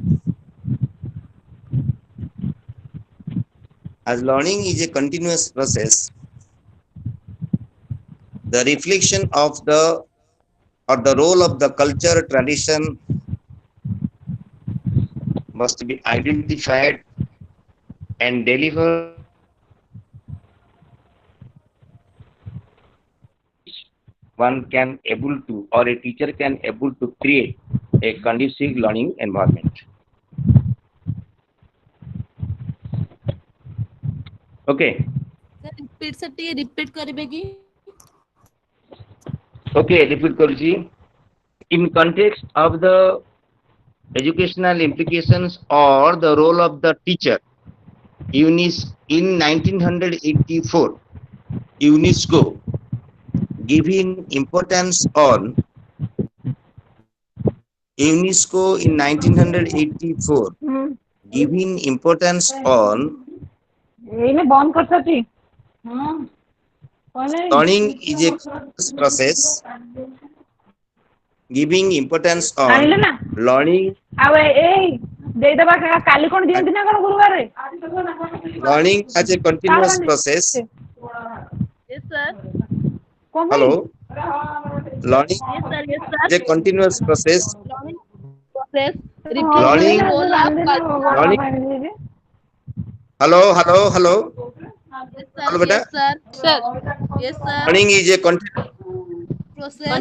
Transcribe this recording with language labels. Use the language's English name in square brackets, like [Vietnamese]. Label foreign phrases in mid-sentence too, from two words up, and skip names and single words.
[English] As learning is a continuous process, the reflection of the or the role of the culture tradition must be identified and delivered one can able to or a teacher can able to create a conducive learning environment. Okay. Sir, repeat sir, [Odia] ଟିକେ repeat କରିବେ କି? Okay, repeat କରୁଛି. [English] In context of the educational implications or the role of the teacher, in 1984, UNESCO giving importance on UNESCO in 1984 giving importance on [Odia] ଏଇନେ ବନ୍ଦ କରିସାରିଛି [English] learning is a process, giving importance on [Odia] ଆଣିଲେ ନା [English] learning. [Odia] ଆଉ ଏଇ ଦେଇଦବା କାଲି କଣ ଦିଅନ୍ତି ନା କଣ ଗୁରୁବାରରେ [English] Learning as a continuous process. Yes sir. [Odia] କଣ ପାଇଁ [English] Hello. Learning Yes sir. Yes is sir. a continuous process. Learning process [Odia] ହଁ [English] reflects the Learning, role of culture. learning. Hello, hello, hello. Yes sir. Hello, beta. Yes sir. Sir, Yes sir. Learning is a continuous Process.